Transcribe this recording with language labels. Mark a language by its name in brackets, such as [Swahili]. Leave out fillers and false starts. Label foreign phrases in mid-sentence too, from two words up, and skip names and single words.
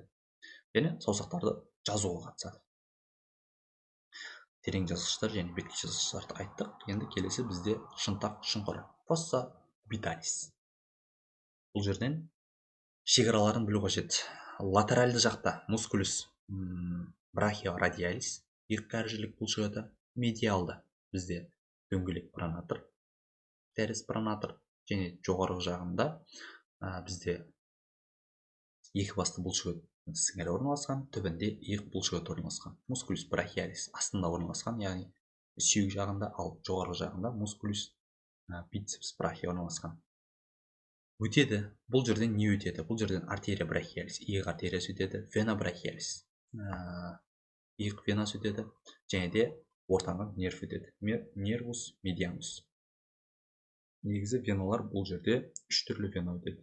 [Kazakh] Және саусақтарды жазуға қатысады. Терең жазғыштар және беткей жазғыштарды айттық. Енді келесі бізде шынтақ шұңқыры [Latin] fossa orbittalis. [Kazakh] Бұл жерден шекараларын білу қажет. Латеральды жақта [Latin] musculus brachioradialis, [Kazakh] иық кәрі жілік бұлшықеті. Медиалда бізде дөңгелек пронатор, теріс пронатор, және жоғарғы жағында бізде екі басты бұлшықет сіңірі орналасқан, түбінде иық бұлшықеті орналасқан. [Latin] Musculus brachialis [Kazakh] астында орналасқан, яғни сүйек жағында, ал жоғарғы жағында [Latin] musculus biceps brachii [Kazakh] орналасқан. Өтеді. Бұл жерден не өтеді? Бұл жерден [Latin] arteria brachialis, [Kazakh] иық артериясы өтеді, [Latin] vena brachialis, [Kazakh] иық венасы өтеді, және де ортаңғы нерв өтеді, [Latin] nervus medianus. [Kazakh] Негізі веналар бұл жерде 3 түрлі вена өтеді.